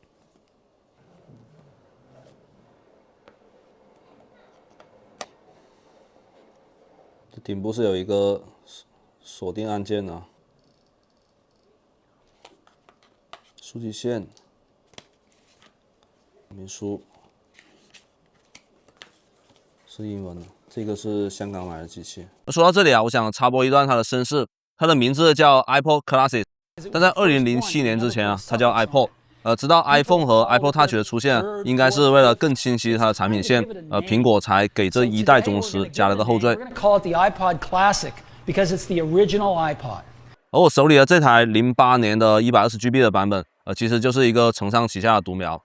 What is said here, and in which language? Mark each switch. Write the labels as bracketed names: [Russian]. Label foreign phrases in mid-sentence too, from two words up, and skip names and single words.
[Chinese] 這頂部是有一個鎖定按鍵啊。書籍線、說明書是英文的，這個是香港買的機器。說到這裡啊，我想插播一段它的身世。它的名字叫 iPod Classic， 但在2007年之前啊，它叫 iPod。直到 iPhone 和 iPod Touch 的出現，應該是為了更清晰它的產品線，蘋果才給這一代宗師加了個後綴。而我手裡的這台08年的120GB 的版本，其實就是一個承上啟下的獨苗。